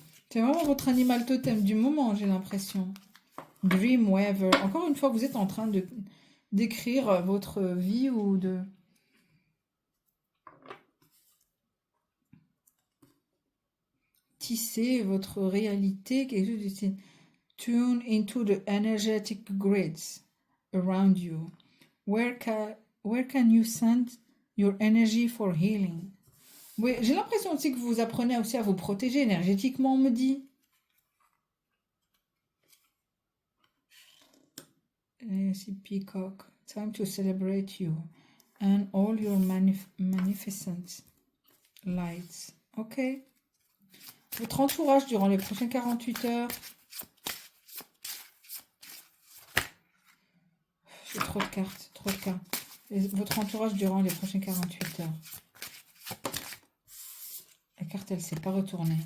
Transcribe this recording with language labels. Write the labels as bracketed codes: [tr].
[fr] C'est vraiment votre animal totem du moment, j'ai l'impression. Dreamweaver. Encore une fois, vous êtes en train de d'écrire votre vie ou de... tisser votre réalité, quelque chose de style. [en] Tune into the energetic grids around you. Where can you send your energy for healing? [fr] Oui, j'ai l'impression aussi que vous apprenez aussi à vous protéger énergétiquement, on me dit. C'est Peacock. [en] Time to celebrate you and all your magnificent lights. Ok. [fr] Votre entourage durant les prochaines 48 heures. J'ai trop de cartes, trop de cartes. Votre entourage durant les prochaines 48 heures. La carte, elle ne s'est pas retournée.